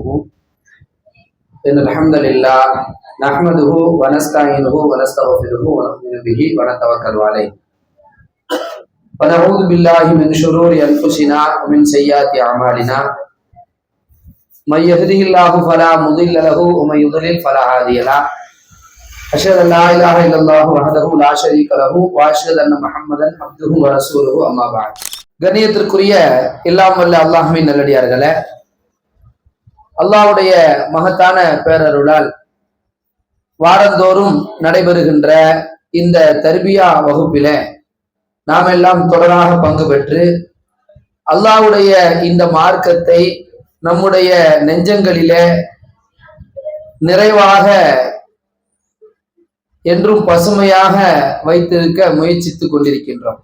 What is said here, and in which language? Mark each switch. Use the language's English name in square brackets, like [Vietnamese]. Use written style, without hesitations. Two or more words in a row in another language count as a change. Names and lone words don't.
[Arabic] إن الحمد لله نحمده ونستعينه ونستغفره ونؤمن به ونتوكل عليه ونعوذ بالله من شرور أنفسنا ومن سيئات أعمالنا. من يهده الله فلا مضل له ومن يضلل فلا هادي له. أشهد أن لا إله إلا الله وحده لا شريك له وأشهد أن محمدا عبده ورسوله أما بعد. [Tamil] கண்ணியத்திற்குரிய எல்லாம் வல்ல அல்லாஹ்வின் நல்லடியார்களே, அல்லாஹ்வுடைய மகத்தான பேரருளால் வாரந்தோறும் நடைபெறுகின்ற இந்த தர்பியா வகுப்பிலே நாம் எல்லாம் தொடராக பங்கு பெற்று அல்லாஹ்வுடைய இந்த மார்க்கத்தை நம்முடைய நெஞ்சங்களிலே நிறைவாக என்றும் பசுமையாக வைத்திருக்க முயற்சித்துக் கொண்டிருக்கின்றோம்.